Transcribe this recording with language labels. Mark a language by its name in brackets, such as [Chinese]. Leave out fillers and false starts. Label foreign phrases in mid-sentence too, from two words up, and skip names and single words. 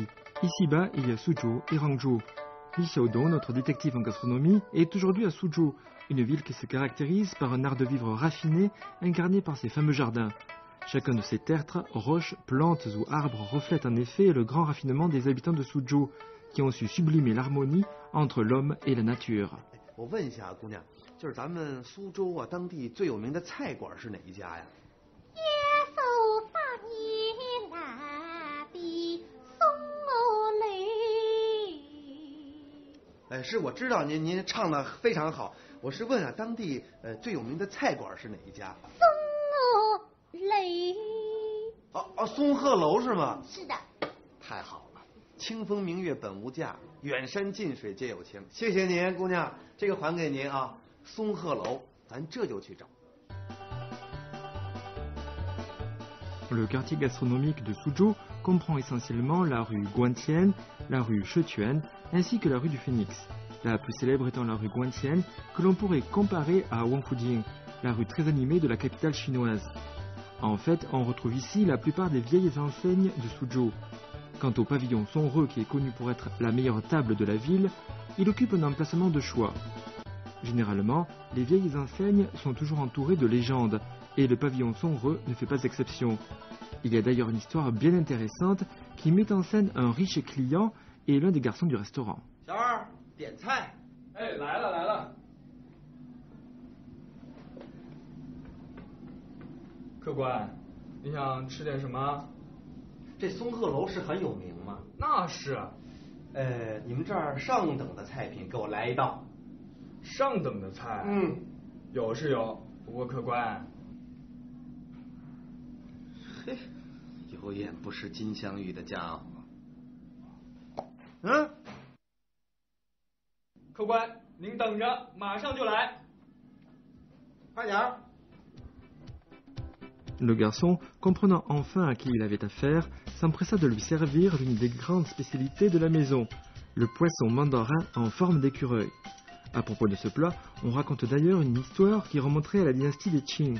[French] Ici-bas, il y a Suzhou et Rangzhou. Li Xiaodong, notre détective en gastronomie, est aujourd'hui à Suzhou, une ville qui se caractérise par un art de vivre raffiné, incarné par ses fameux jardins. Chacun de ces tertres, roches, plantes ou arbres reflète en effet le grand raffinement des habitants de Suzhou, qui ont su sublimer l'harmonie entre l'homme et la nature. [Chinese] 我问一下姑娘，就是咱们苏州啊，当地最有名的菜馆是哪一家呀？是我知道您唱的非常好，我是问啊，当地最有名的菜馆是哪一家？松雷。松鹤楼是吗？是的。太好了，清风明月本无价，远山近水皆有情。谢谢您，姑娘，这个还给您啊。松鹤楼，咱这就去找。 [French] Le quartier gastronomique de Suzhou comprend essentiellement la rue Guantian, la rue Shetuan, ainsi que la rue du Phénix. La plus célèbre étant la rue Guantian, que l'on pourrait comparer à Wangfujing, la rue très animée de la capitale chinoise. En fait, on retrouve ici la plupart des vieilles enseignes de Suzhou. Quant au pavillon Songreux, qui est connu pour être la meilleure table de la ville, il occupe un emplacement de choix. Généralement, les vieilles enseignes sont toujours entourées de légendes, et le pavillon Songreux ne fait pas exception. Il y a d'ailleurs une histoire bien intéressante qui met en scène un riche client et l'un des garçons du restaurant. [Chinese] 小二，点菜。哎，来了来了。客官，你想吃点什么？这松鹤楼是很有名吗？那是。你们这儿上等的菜品给我来一道。上等的菜？有是有，不过客官。嘿，有眼不识金镶玉的家伙。客官，您等着，马上就来。快点儿。 [French] Le garçon, comprenant enfin à qui il avait affaire, s'empressa de lui servir l'une des grandes spécialités de la maison, le poisson mandarin en forme d'écureuil. À propos de ce plat, on raconte d'ailleurs une histoire qui remonterait à la dynastie des Qing.